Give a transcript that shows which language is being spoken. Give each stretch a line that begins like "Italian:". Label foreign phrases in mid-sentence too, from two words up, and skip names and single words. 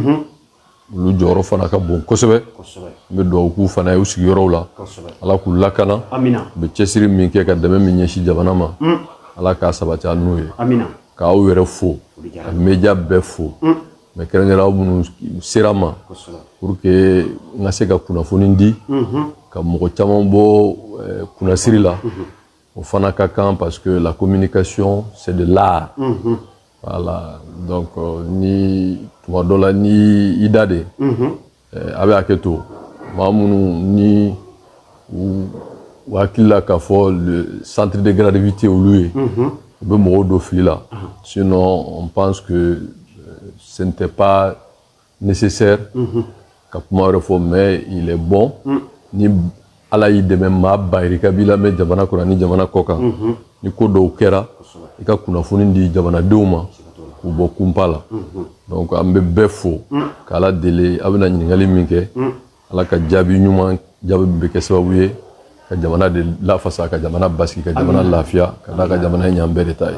Bambara: olu jɔyɔrɔ fana ka bon kosɛbɛ n bɛ dugawu k'u fana ye u sigiyɔrɔw la ala k'u lakana u bɛ cɛsiri min kɛ ka dɛmɛ min ɲɛsin jamana ma ala k'a sabati an n'u ye k'aw yɛrɛ fo ka media bɛɛ fo mɛ kɛrɛnkɛrɛn aw minnu sera ma
French: pour que
Bambara: n ka se ka kunnafoni di ka mɔgɔ caman bɔ kunnasiri la o fana ka kan
French: parce que la communication c'est de l'art
Bambara: voilà donc ni tuma dɔ la ni i da de a bɛ hakɛ to maa minnu ni u hakili la k'a fɔ
French: le centre de gravité
Bambara: olu ye u bɛ mɔgɔw don fili la
French: sinon on pense que ce n'était pas nécessaire
Bambara: ka kuma wɛrɛ fɔ
French: mais il est bon ni
Bambara: ala y'i dɛmɛ maa bayirika b'i lamɛn jamana kɔnɔ ni jamana kɔ kan ni ko dɔw kɛra i ka kunnafoni di jamanadenw ma k'u bɔ kunpa la donc an bɛ bɛɛ fo k'ala deli a bɛna ɲininkali min kɛ ala ka jaabi ɲuman jaabi bɛ kɛ sababu ye ka jamana de lafasa ka jamana basigi ka jamana lafiya ka da ka jamana ɲan bɛɛ de ta ye